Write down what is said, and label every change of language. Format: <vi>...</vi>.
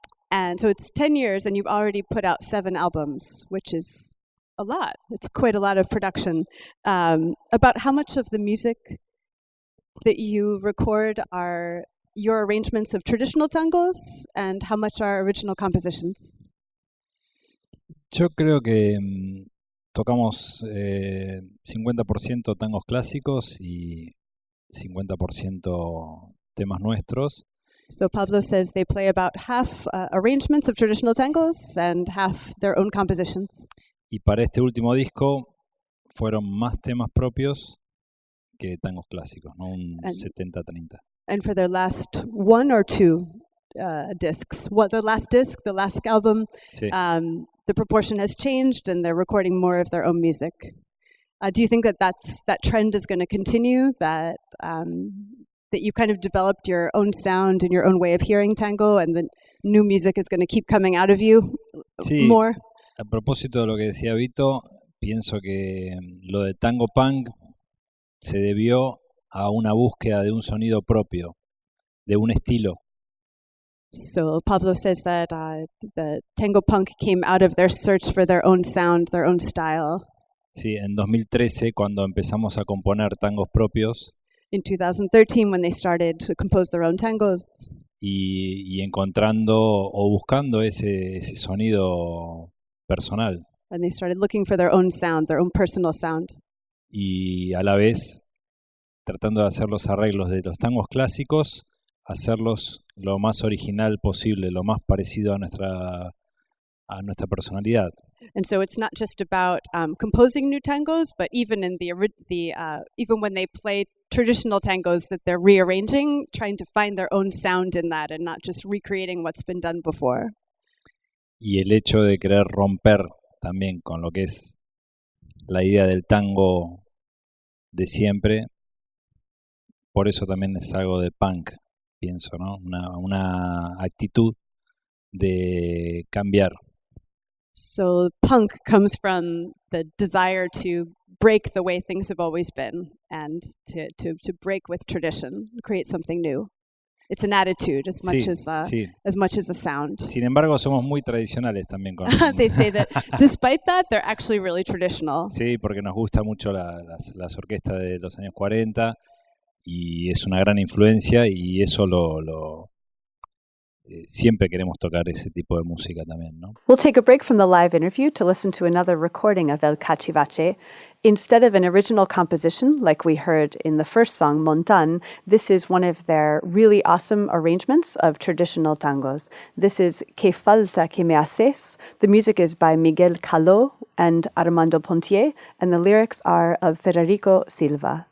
<en>And so it's 10 years, and you've already put out 7 albums, which is a lot. It's quite a lot of production. About how much of the music that you record are your arrangements of traditional tangos, and how much are original compositions?</en> <es>Yo creo que tocamos 50% tangos clásicos y 50% temas nuestros.</es> <en>So Pablo says they play about half arrangements of traditional tangos and half their own compositions.</en> <es>Y para este último disco fueron más temas propios que tangos clásicos, ¿no? Un 70-30.</es> <en>And for their last 1 or 2 discs, the last album,</en> <es>sí.</es> <en>The proportion has changed and they're recording more of their own music. Do you think that trend is going to continue, that you kind of developed your own sound and your own way of hearing tango, and the new music is going to keep coming out of you more?</en> <es>A propósito de lo que decía Vito, pienso que lo de tango punk se debió a una búsqueda de un sonido propio, de un estilo.</es> <en>So Pablo says that the tango punk came out of their search for their own sound, their own style.</en> <es>Sí, en 2013, cuando empezamos a componer tangos propios,</es> <en>in 2013 when they started to compose their own tangos.</en> <es>Y encontrando o buscando ese sonido personal.</es> <en>And they started looking for their own sound, their own personal sound.</en> <es>Y a la vez tratando de hacer los arreglos de los tangos clásicos, hacerlos lo más original posible, lo más parecido a nuestra personalidad.</es> <en>And so it's not just about composing new tangos, but even in even when they play traditional tangos that they're rearranging, trying to find their own sound in that and not just recreating what's been done before.</en> <es>Y el hecho de querer romper también con lo que es la idea del tango de siempre por eso también es algo de punk, pienso, ¿no? Una actitud de cambiar.</es> <en>So punk comes from the desire to break the way things have always been and to break with tradition, create something new. It's an attitude as much as a sound.</en> <es>Sin embargo, somos muy tradicionales también con</es> <en>They say that despite that, they're actually really traditional.</en> <es>Sí, porque nos gusta mucho las orquestas de los años 40 y es una gran influencia y eso siempre queremos tocar ese tipo de música también, ¿no?</es> <en>We'll take a break from the live interview to listen to another recording of El Cachivache. Instead of an original composition like we heard in the first song, Montan, this is one of their really awesome arrangements of traditional tangos. This is Que falta que me haces. The music is by Miguel Caló and Armando Pontier, and the lyrics are of Federico Silva.</en>